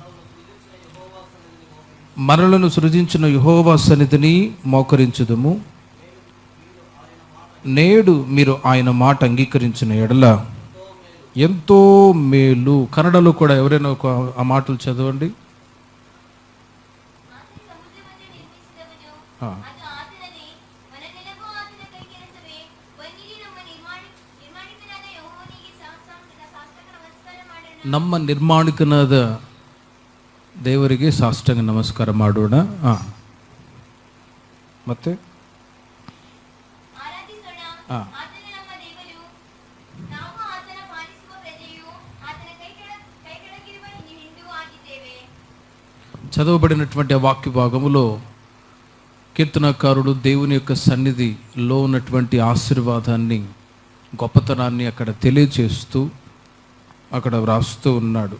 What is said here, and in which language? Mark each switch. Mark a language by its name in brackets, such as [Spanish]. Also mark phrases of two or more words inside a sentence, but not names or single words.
[Telugu] మనలను సృజించిన యెహోవా సన్నిధిని మోకరించుదము. నేడు మీరు ఆయన మాట అంగీకరించిన ఎడల ఎంతో మేలు. కన్నడలో కూడా ఎవరైనా ఆ మాటలు చదవండి. [Kannada] ನಮ್ಮ ನಿರ್ಮಾಣಿಕನಾದ ದೇವರಿಗೆ ಸಾಷ್ಟಾಂಗ ನಮಸ್ಕಾರ ಮಾಡೋಣ. [Telugu] ಮತ್ತೆ చదవబడినటువంటి వాక్య భాగములో కీర్తనకారుడు దేవుని యొక్క సన్నిధిలో ఉన్నటువంటి ఆశీర్వాదాన్ని, గొప్పతనాన్ని అక్కడ తెలియచేస్తూ అక్కడ వ్రాస్తూ ఉన్నాడు.